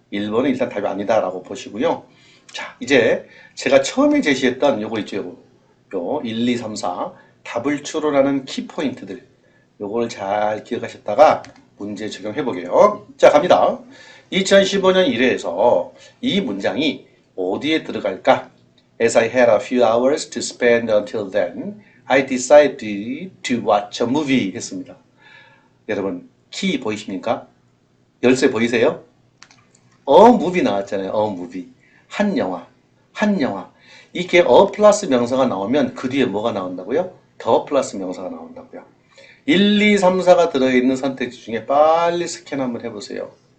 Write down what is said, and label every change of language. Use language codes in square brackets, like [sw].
[ko] 1번은 일단 답이 아니다라고 보시고요. 자, 이제 제가 처음에 제시했던 요거 있죠, 요 1, 2, 3, 4 답을 추론하는 키포인트들, 요걸 잘 기억하셨다가 문제 적용해 보게요. 자, 갑니다. 2015년 1회에서 이 문장이 어디에 들어갈까? [en] As I had a few hours to spend until then, I decided to watch a movie [ko] 했습니다. 여러분, 키 보이십니까? 열쇠 보이세요? movie 나왔잖아요. movie. 한 영화. 이게 플러스 명사가 나오면 그 뒤에 뭐가 나온다고요? 더 플러스 명사가 나온다고요. 1, 2, 3, 4가 들어있는 선택지 중에 빨리 스캔 한번 해보세요.